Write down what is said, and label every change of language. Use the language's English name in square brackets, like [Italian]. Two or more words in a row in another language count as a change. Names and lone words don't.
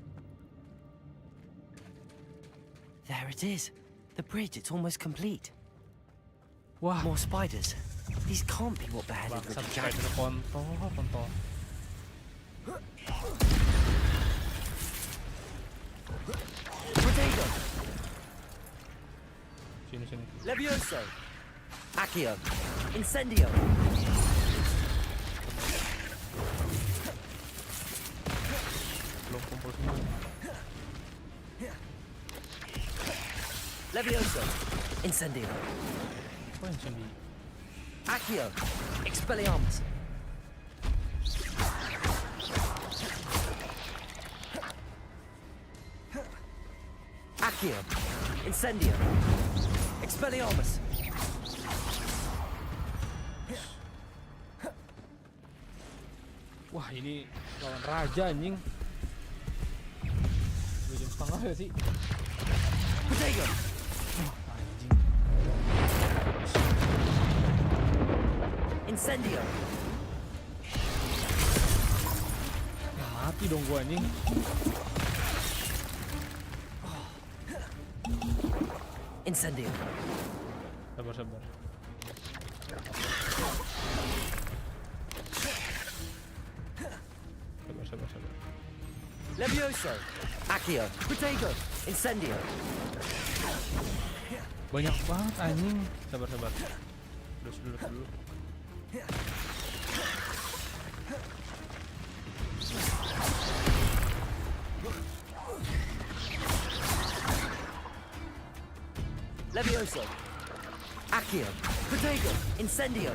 [English] There it is. The bridge, it's almost complete. Wah. More spiders. These can't be what beheaded [Indonesian] Bangsat, Richard spider kontol. Potato. Levioso. Accio. Incendio. Belum kumpul semua. Levioso. Incendio. Apa incendio? Accio. Expelliarmus. Accio. Incendio. Expelliarmus. Wah, ini lawan raja anjing. 2 jam setengah ya sih? Potato. Anjing. Incendio. Ya, mati dong gua anjing. Incendio. Sabar. Sabar. Levioso. Accio. Potato. Incendio. Banyak banget anjing. Sabar. Dulu. Levioso. Accio. Potato. Incendio.